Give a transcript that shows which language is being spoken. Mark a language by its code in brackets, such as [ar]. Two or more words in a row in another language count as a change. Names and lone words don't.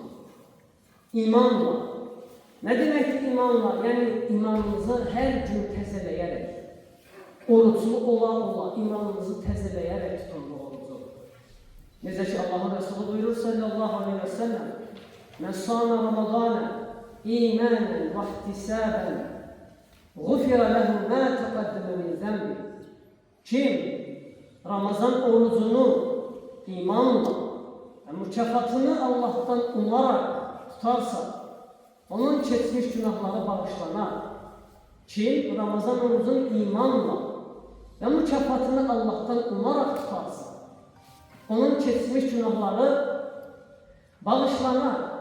[az] İmanla. Nə deməkdir imanla? Yəni imanınızı hər gün təzələyərək, oruclu ola imanınızı təzələyərək tutun bu orucu. Necə ki Allahın Resulü buyurur [ar] صلى الله عليه وسلم: "من صام رمضان إيمانا واحتسابا غفر له ما تقدم من ذنبه." [tr] Kim Ramazan orucunu imanla ve mükafatını Allah'tan umarak tutarsa onun geçmiş günahları bağışlanar. Kim Ramazan orucunu imanla ve mükafatını Allah'tan umarak tutarsa onun geçmiş günahları bağışlanar.